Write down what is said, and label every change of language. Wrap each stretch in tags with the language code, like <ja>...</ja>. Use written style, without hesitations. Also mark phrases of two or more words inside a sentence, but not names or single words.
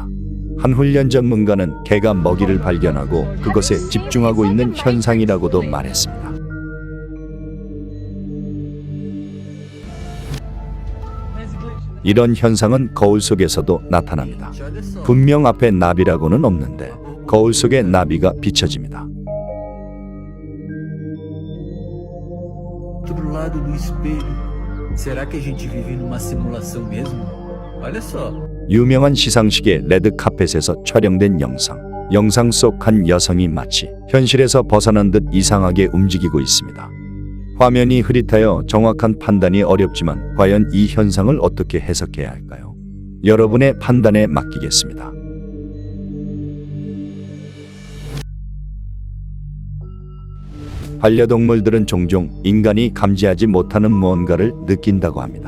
<ko>한 훈련 전문가는 개가 먹이를 발견하고 그것에 집중하고 있는 현상이라고도 말했습니다. 이런 현상은 거울 속에서도 나타납니다. 분명 앞에 나비라고는 없는데 거울 속에 나비가 비춰집니다.</ko> <pt>Outro lado do espelho. Será que a gente vive numa simulação mesmo? Olha só.</pt> <ko>유명한 시상식의 레드 카펫에서 촬영된 영상. 영상 속 한 여성이 마치 현실에서 벗어난 듯 이상하게 움직이고 있습니다. 화면이 흐릿하여 정확한 판단이 어렵지만 과연 이 현상을 어떻게 해석해야 할까요? 여러분의 판단에 맡기겠습니다. 반려동물들은 종종 인간이 감지하지 못하는 무언가를 느낀다고 합니다.</ko>